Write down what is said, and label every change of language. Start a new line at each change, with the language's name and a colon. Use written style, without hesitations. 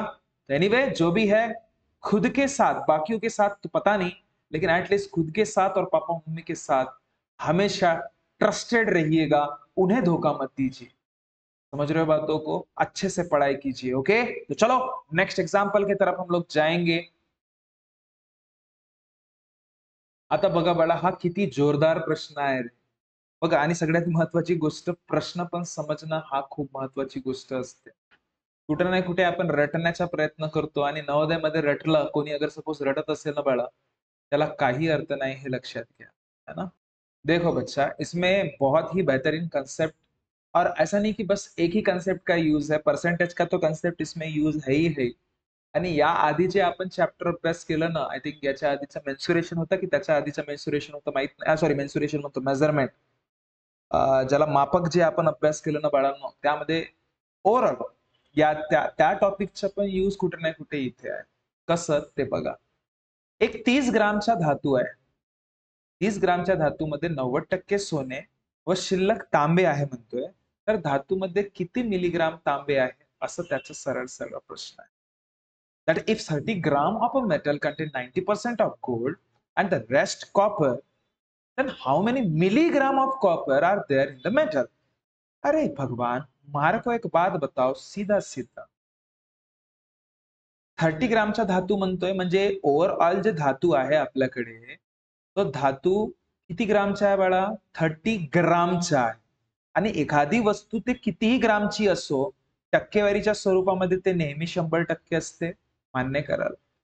Hindi: तो एनीवे जो भी है, खुद के साथ, बाकियों के साथ तो पता नहीं, लेकिन एटलीस्ट खुद के साथ और पापा मम्मी के साथ हमेशा ट्रस्टेड रहिएगा, उन्हें धोखा मत दीजिए। समझ रहे हो बातों को, अच्छे से पढ़ाई कीजिए। ओके, तो चलो नेक्स्ट एग्जाम्पल की तरफ हम लोग जाएंगे।
Marathi: आता बघा बाळा, हा किती जोरदार प्रश्न आहे रे. बघा, आणि सगळ्यात महत्वाची गोष्ट, प्रश्न पण समजणं हा खूप महत्वाची गोष्ट असते. कुठे ना कुठे आपण रटण्याचा प्रयत्न करतो, आणि नवोदयमध्ये रटलं कोणी, अगर सपोज रटत असेल ना बाळा, त्याला काही अर्थ नाही, हे लक्षात घ्या, है ना।
Hindi: देखो बच्चा, इसमें बहुत ही बेहतरीन कंसेप्ट, और ऐसा नहीं कि बस एक ही कंसेप्ट का यूज है, परसेंटेज का तो कंसेप्ट इसमें यूज है ही है।
Marathi: आणि या आधी जे आपण चॅप्टर अभ्यास केलं ना, आय थिंक याच्या आधीचं मेन्सुरेशन होतं की त्याच्या आधीचं मेन्सुरेशन होतं माहित नाही, सॉरी मेन्सुरेशन म्हणतो, मेजरमेंट, ज्याला मापक, जे आपण अभ्यास केलं ना बाळांनो, त्यामध्ये ओव्हरऑल या त्या टॉपिकचा पण यूज कुठे ना कुठे इथे आहे. कसं ते बघा, एक 30 ग्रामचा धातू आहे. 30 ग्रामच्या धातूमध्ये 90% सोने व शिल्लक तांबे आहे म्हणतोय, तर धातूमध्ये किती मिलीग्राम तांबे आहे, असं त्याचा सरळ सरळ प्रश्न आहे.
English: That if 30 gram of a metal contain 90% of gold and the rest copper, then how many milligram of copper are there in the metal?
Marathi: अरे भगवान,
Hindi: मारे को एक बात बताओ,
Marathi: सीधा सीधा 30 ग्रामचा धातू म्हणतोय, म्हणजे ओव्हरऑल जे धातू आहे आपल्याकडे, तो धातू किती ग्रामचा आहे बाळा? 30 ग्रामचा आहे. आणि एखादी वस्तू ते कितीही ग्रामची असो, टक्केवारीच्या स्वरूपामध्ये ते नेहमी 100% असते, मान्य कराल.